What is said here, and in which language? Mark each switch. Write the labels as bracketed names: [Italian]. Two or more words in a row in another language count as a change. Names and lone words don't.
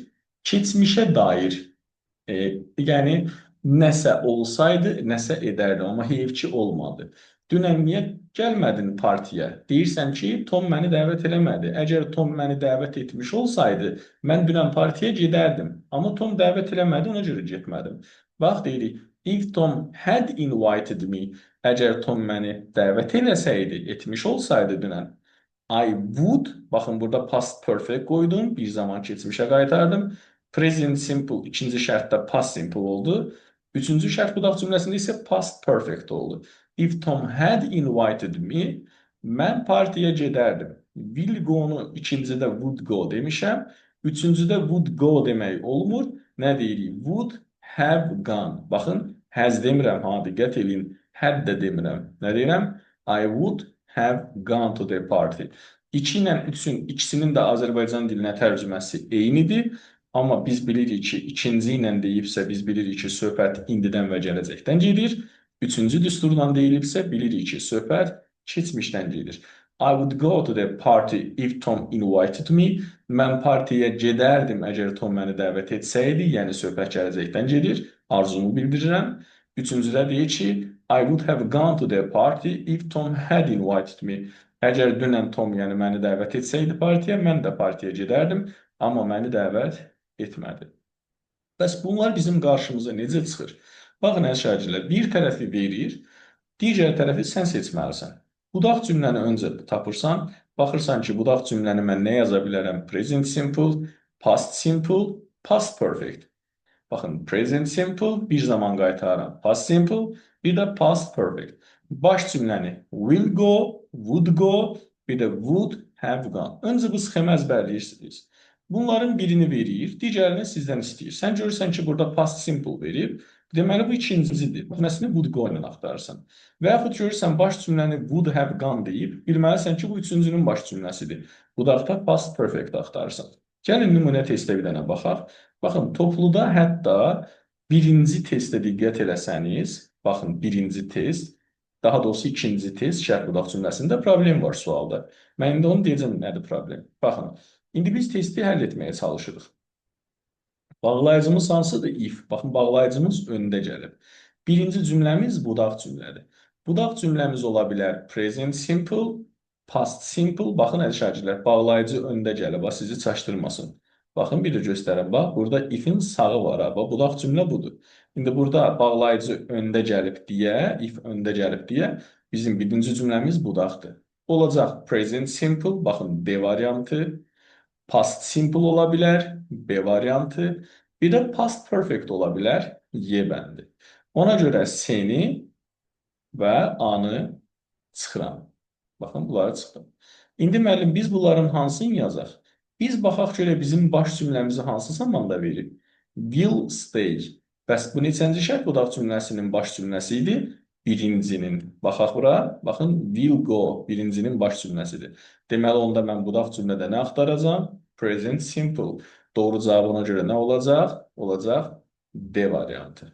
[Azerbaijani] Keçmişə dair yəni nəsə olsaydı, nəsə edərdi, amma heyf ki olmadı. Dünən niyə gəlmədin partiyə? Deyirsən ki, Tom məni dəvət eləmədi. Əgər Tom məni dəvət etmiş olsaydı, mən dünən partiyə gedərdim. Amma Tom dəvət eləmədi, ona görə getmədim. Bax, deyirik, [English] if Tom had invited me, [Azerbaijani] əgər Tom məni dəvət eləsəydi, etmiş olsaydı dünən, [English] I would, [Azerbaijani] baxın burada [English] past perfect [Azerbaijani] qoydum, bir zaman keçmişə qaytardım. [English] Present simple [Azerbaijani] ikinci şərtdə [English] past simple [Azerbaijani] oldu. Üçüncü şərt budaq cümləsində isə [English] past perfect [Azerbaijani] oldu. [English] If Tom had invited me, [Azerbaijani] mən partiyə gedərdim. [English] Will go- [Azerbaijani] nu ikincidə [English] would go [Azerbaijani] demişəm. Üçüncüdə [English] would go [Azerbaijani] demək olmur. Nə deyirik? [English] Would have gone. [Azerbaijani] Baxın, has demirəm, ha, diqqət edin. Had də demirəm. Nə deyirəm? [English] I would have gone to the party. [Azerbaijani] 2 ilə 3-ün ikisinin də Azərbaycan dilinə tərcüməsi eynidir. Amma biz bilirik ki, ikinci ilə deyibsə, biz bilirik ki, söhbət indidən və gələcəkdən gedir. Üçüncü düsturla deyilibsə, bilirik ki, söhbət keçmişdən gedir. [English] I would go to the party if Tom invited me. [Azerbaijani] Mən partiyə gedərdim əgər Tom məni dəvət etsəydi, yəni söhbət gələcəkdən gedir. Arzumu bildirirəm. Üçüncüdə deyir ki, [English] I would have gone to the party if Tom had invited me. [Azerbaijani] Əgər dünən Tom yəni məni dəvət etsəydi partiyə, mən də partiyə gedərdim, amma məni dəvət etmədi. Bəs bunlar bizim qarşımıza necə çıxır? Baxın, əziz şagirdlər, bir tərəfi verir, digər tərəfi sən seçməlisən. Budaq cümləni öncə tapırsan, baxırsan ki, budaq cümləni mən nə yaza bilərəm? [English] Present simple, past simple, past perfect. [Azerbaijani] Baxın, [English] present simple, [Azerbaijani] bir zaman qaytarıram. [English] Past simple, [Azerbaijani] bir də [English] past perfect. [Azerbaijani] Baş cümləni [English] will go, would go, [Azerbaijani] bir də [English] would have gone. [Azerbaijani] Öncə bu sxemi əzbərləyirsiniz. Bunların birini verir, digərini sizdən istəyir. Sən görürsən ki, burada [English] past simple [Azerbaijani] verib, deməli bu ikincisidir. Məsələn, [English] would go [Azerbaijani] ilə axtarırsan. Və yaxud görürsən, baş cümləni [English] would have gone [Azerbaijani] deyib, bilməlisən ki, bu üçüncünün baş cümləsidir. Budaqda [English] past perfect [Azerbaijani] axtarırsan. Gəlin nümunə testə bir dənə baxaq. Baxın, topluda hətta birinci testə diqqət eləsəniz, baxın, birinci test, daha doğrusu ikinci test, şərt budaq cümləsində problem var sualda. Mən indi onu deyəcəm, nədir problem? Baxın, indi biz testi həll etməyə çalışırıq. Bağlayıcımız hansıdır? If. Baxın, bağlayıcımız öndə gəlib. Birinci cümləmiz budaq cümlədir. Budaq cümləmiz ola bilər [English] present simple, past simple. [Azerbaijani] Baxın, əziz şagirdlər, bağlayıcı öndə gəlib, sizi çaşdırmasın. Baxın, bir də göstərəm, bax, burada if-in sağı var, bax, budaq cümlə budur. İndi burada bağlayıcı öndə gəlib deyə, if öndə gəlib deyə, bizim birinci cümləmiz budaqdır. Olacaq [English] present simple, [Azerbaijani] baxın, D variantı, [English] past simple [Azerbaijani] ola bilər, B variantı, bir də [English] past perfect [Azerbaijani] ola bilər, Y bəndi. Ona görə C-ni və A-nı çıxıram. Baxın, bunları çıxdım. İndi müəllim, biz bunların hansını yazaq? Biz baxaq görə bizim baş cümləmizi hansı zamanda verir? [English] Will stay. [Azerbaijani] Bəs bu neçənci şərt budaq cümləsinin baş cümləsi idi? Birincinin. Baxaq bura. Baxın, [English] will go [Azerbaijani] birincinin baş cümləsidir. Deməli, onda mən budaq cümlədə nə axtaracağam? [English] Present simple. [Azerbaijani] Doğru cavab ona görə nə olacaq? Olacaq D variantı.